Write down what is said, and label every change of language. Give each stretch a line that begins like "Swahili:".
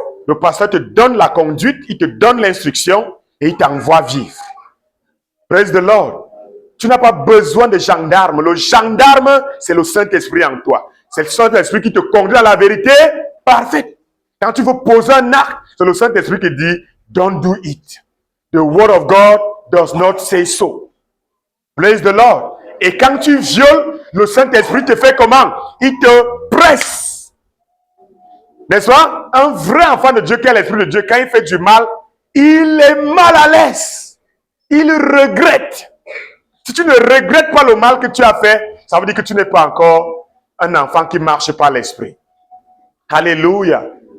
French: Le pasteur te donne la conduite, il te donne l'instruction et il t'envoie vivre.
English: Praise the Lord.
French: Tu n'as pas besoin de gendarme. Le gendarme, c'est le Saint-Esprit en toi. C'est le Saint-Esprit qui te conduit à la vérité parfaite. Quand tu veux poser un acte, c'est le Saint-Esprit qui dit,
English: don't do it. The word of God does not say so. Praise the Lord.
French: Et quand tu violes, le Saint-Esprit te fait comment? Il te presse. N'est-ce pas? Un vrai enfant de Dieu qui a l'Esprit de Dieu, quand il fait du mal, il est mal à l'aise. Il regrette. Si tu ne regrettes pas le mal que tu as fait, ça veut dire que tu n'es pas encore un enfant qui marche par l'Esprit. Alléluia.